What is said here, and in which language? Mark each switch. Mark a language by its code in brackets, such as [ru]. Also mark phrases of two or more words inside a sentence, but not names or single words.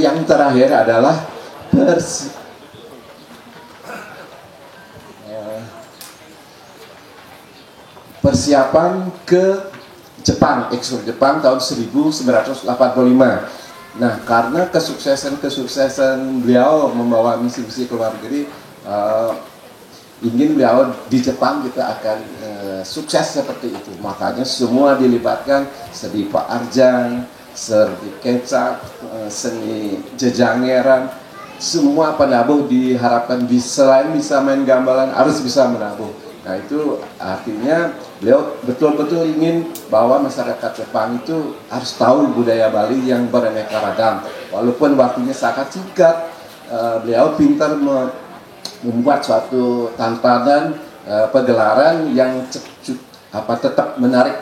[id] Yang terakhir adalah persiapan ke Jepang, ekspor Jepang tahun 1985. Nah, karena kesuksesan beliau membawa misi-misi ke luar negeri, ingin beliau di Jepang kita akan sukses seperti itu. Makanya semua dilibatkan, seni Pak Arjang, seni kecap, seni jejangeran, semua penabuh diharapkan selain bisa main gamelan harus bisa menabuh. Nah, itu artinya beliau betul-betul ingin bahwa masyarakat Jepang itu harus tahu budaya Bali yang beraneka ragam. Walaupun waktunya sangat singkat, beliau pintar membuat suatu tantangan pegelaran yang tetap menarik.